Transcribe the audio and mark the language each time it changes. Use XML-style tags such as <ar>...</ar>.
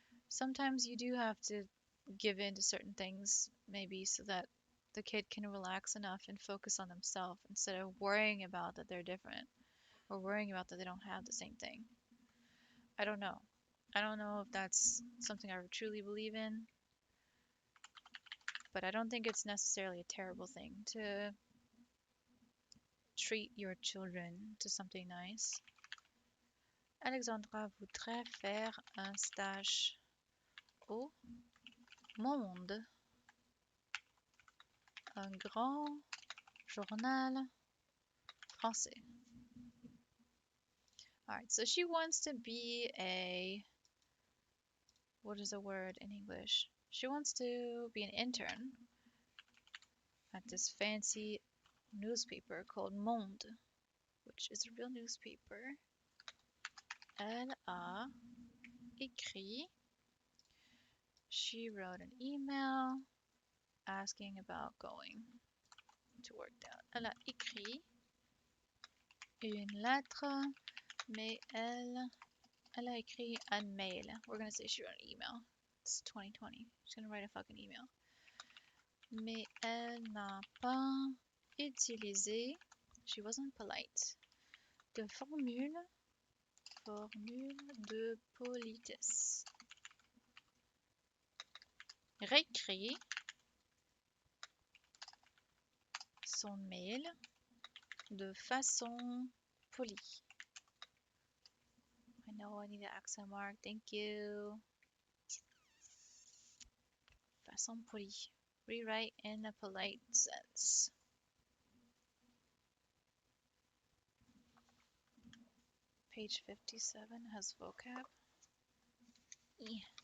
<en>Sometimes you do have to give in to certain things, maybe so that the kid can relax enough and focus on themselves instead of worrying about that they're different or worrying about that they don't have the same thing. I don't know. I don't know if that's something I truly believe in, but I don't think it's necessarily a terrible thing to treat your children to something nice.</en> <fr>Alexandra voudrait faire un stage au Monde, un grand journal français.</fr> <en>Alright, so she wants to be what is a word in English? She wants to be an intern at this fancy newspaper called Monde, which is a real newspaper. Elle a écrit, she wrote an email asking about going to work down.</en> <fr>Elle a écrit une lettre, mais elle a écrit un mail.</fr> <en>We're gonna say she wrote an email. It's 2020. She's gonna write a fucking email.</en> <fr>Mais elle n'a pas utilisé, she wasn't polite, de formule de politesse. Réécrit son mail de façon polie.</fr> <en>I know I need an accent mark. Thank you. Façon polie. Rewrite in a polite sense. Page 57 has vocab. Yeah.</en>